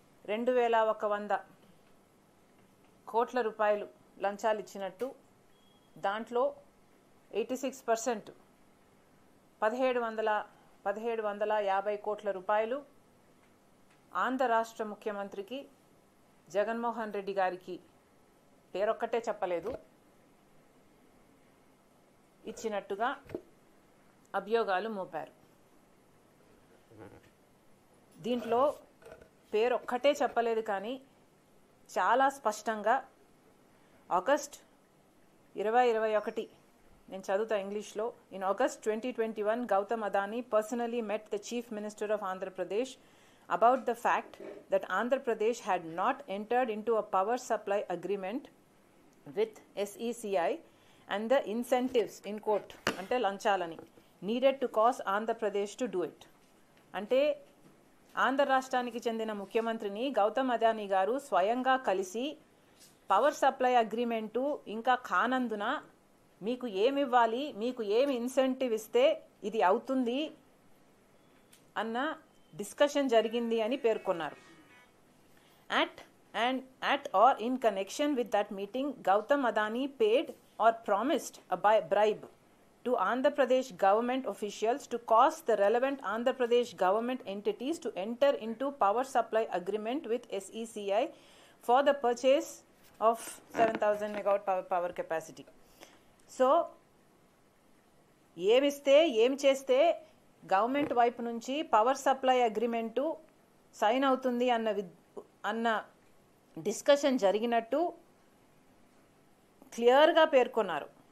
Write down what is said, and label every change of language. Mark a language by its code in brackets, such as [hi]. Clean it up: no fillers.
[te] 2100 కోట్ల రూపాయలు లంచాలు ఇచ్చినట్టు, దాంట్లో 86% 1750 కోట్ల రూపాయలు ఆంధ్ర రాష్ట్ర ముఖ్యమంత్రికి జగన్మోహన్ రెడ్డి గారికి, పేరొక్కటే చెప్పలేదు, ఇచ్చినట్టుగా అభియోగాలు మోపారు. దీంట్లో పేరొక్కటే చెప్పలేదు కానీ చాలా స్పష్టంగా [en] August 2021, [te] నేను చదువుతా ఇంగ్లీష్లో. [en] in August 2021 Gautam Adani personally met the Chief Minister of Andhra Pradesh about the fact that Andhra Pradesh had not entered into a power supply agreement with SECI and the incentives, in quote, [te] ante lanchalani, [en] needed to cause Andhra Pradesh to do it. [te] Ante Andhra రాష్ట్రానికి చెందిన ముఖ్యమంత్రిని గౌతమ్ అదానీ గారు స్వయంగా కలిసి power supply agreement ఇంకా కానందున మీకు ఏమి ఇవ్వాలి, మీకు ఏమి ఇన్సెంటివ్ ఇస్తే ఇది అవుతుంది అన్న డిస్కషన్ జరిగింది అని పేర్కొన్నారు. [en] At or in connection with that meeting, Gautam Adani paid or promised a bribe to Andhra Pradesh government officials to cause the relevant Andhra Pradesh government entities to enter into power supply agreement with SECI for the purchase of 7,000 megawatt power capacity. [te] So, ఏమిస్తే ఏం చేస్తే government వైపు నుంచి power supply agreement sign అవుతుంది అన్న discussion జరిగినట్టు క్లియర్గా పేర్కొన్నారు.